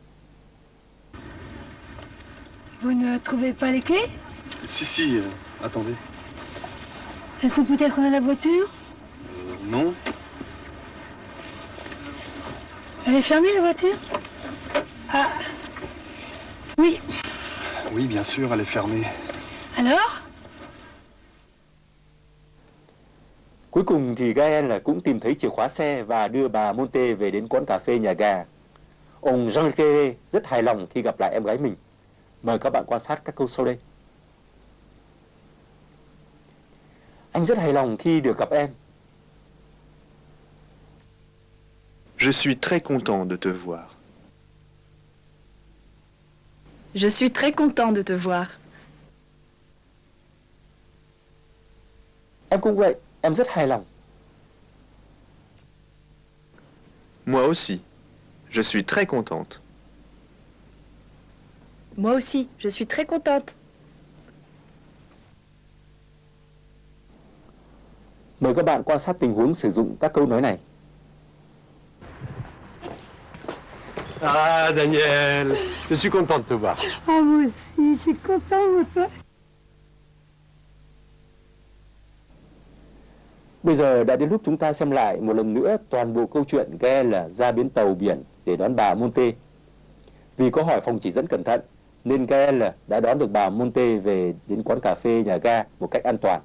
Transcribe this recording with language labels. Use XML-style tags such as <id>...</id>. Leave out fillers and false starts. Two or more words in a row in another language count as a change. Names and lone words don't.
<fr>Vous ne trouvez pas les clés? Si, si, attendez. Elles sont peut-être dans la voiture? Non. Elle est fermée, la voiture? Ah. Oui. Oui, bien sûr, elle est fermée. Alors?</fr> <vi>Cuối cùng thì Gaël cũng tìm thấy chìa khóa xe và đưa bà Monte về đến quán cà phê nhà gà. Ông Jean-Luc rất hài lòng khi gặp lại em gái mình. Mời các bạn quan sát các câu sau đây. Anh rất hài lòng khi được gặp em.</vi> <fr>Je suis très content de te voir. Je suis très content de te voir.</fr> <vi>Em cũng vậy, em rất hài lòng.</vi> <fr>Moi aussi. Je suis très contente. Moi aussi, je suis très contente.</fr> <vi>Mời các bạn quan sát tình huống sử dụng các câu nói này.</vi> <fr>Ah, Daniel, je suis content de te voir. Ah, moi aussi, je suis content, mon père.</fr> <vi>Bây giờ đã đến lúc chúng ta xem lại một lần nữa toàn bộ câu chuyện Gaël ra bến tàu biển để đón bà Monte. Vì có hỏi phòng chỉ dẫn cẩn thận, nên Gaël đã đón được bà Monte về đến quán cà phê nhà ga một cách an toàn.</vi>